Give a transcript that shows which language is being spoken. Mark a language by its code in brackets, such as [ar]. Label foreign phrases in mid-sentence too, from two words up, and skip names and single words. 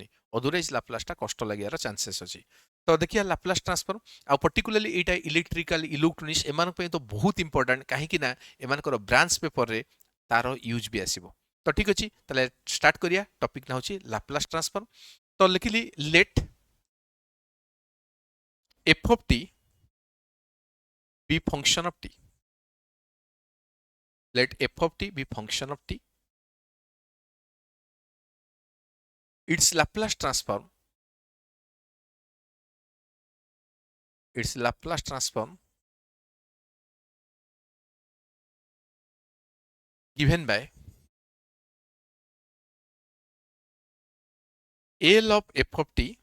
[or] ଅଦରୱାଇଜ୍ ଲାପ୍ଲାସ୍ଟା କଷ୍ଟ ଲାଗିବାର ଚାନ୍ସେସ୍ ଅଛି। ତ ଦେଖିବା [en] Laplace transform, [or] ଆଉ ପର୍ଟିକୁଲାରଲି ଏଇଟା [en] electrical electronics [or] ଏମାନଙ୍କ ପାଇଁ ତ ବହୁତ ଇମ୍ପୋର୍ଟାଣ୍ଟ, କାହିଁକି ନା ଏମାନଙ୍କର [en] branch paperରେ [or] ତାର ୟୁଜ୍ ବି ଆସିବ। ତ ଠିକ୍ ଅଛି, ତାହେଲେ ଷ୍ଟାର୍ଟ କରିବା। ଟପିକ୍ ନା ହେଉଛି [en] Laplace transform. [or] ତ ଲେଖିଲି [en] ଲେଟ୍ f of t be function of t. Let f of t be function of t. Its Laplace transform given by L of f of t